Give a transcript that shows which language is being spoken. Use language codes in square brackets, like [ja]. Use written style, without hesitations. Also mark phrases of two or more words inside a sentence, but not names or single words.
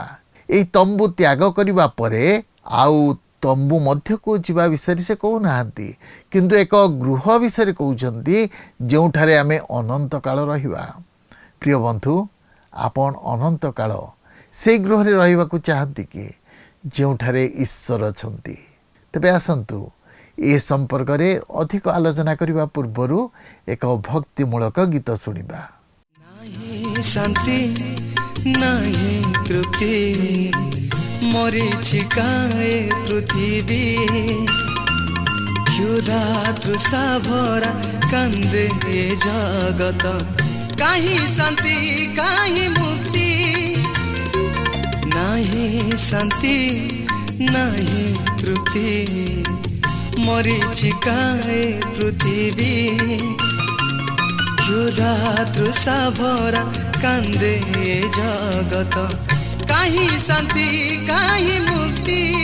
[or] ଏ ତମ୍ବୁ ତ୍ୟାଗ କରିବା ପରେ ଆଉ ତମ୍ବୁ ମଧ୍ୟ କୁ ଯିବା ବିଷୟ ସେ କହୁ ନାହାନ୍ତି, କିନ୍ତୁ ଏକ ଗୃହ ବିଷୟ କହୁଛନ୍ତି ଯେଉଁଠାରେ ଆମେ ଅନନ୍ତ କାଳ ରହିବା। ପ୍ରିୟ ବନ୍ଧୁ, ଆପଣ ଅନନ୍ତ କାଳ ସେ ଗୃହ ରେ ରହିବା କୁ ଚାହାନ୍ତି କି ଯେଉଁଠାରେ ଈଶ୍ୱର ଅଛନ୍ତି? ତେବେ ଆସନ୍ତୁ ଏ ସମ୍ପର୍କ ରେ ଅଧିକ ଆଲୋଚନା କରିବା ପୂର୍ବରୁ ଏକ ଭକ୍ତିମୂଳକ ଗୀତ ଶୁଣିବା। ନାହିଁ ଶାନ୍ତି ନାହିଁ ତୃପ୍ତି ମରିଚିକାଏ ପୃଥିବୀ କ୍ଷୁଧା ତୃଷା ଭରା କାନ୍ଦେ ଏ ଜଗତ କାହିଁ ଶାନ୍ତି କାହିଁ ମୁକ୍ତି ନାହିଁ ଶାନ୍ତି ନାହିଁ ତୃପ୍ତି ମରିଚିକାଏ ପୃଥିବୀ କ୍ଷୁଧାତୃଷା ଭରା କାନ୍ଦେ ଏ ଜଗତ କାହିଁ ଶାନ୍ତି କାହିଁ ମୁକ୍ତି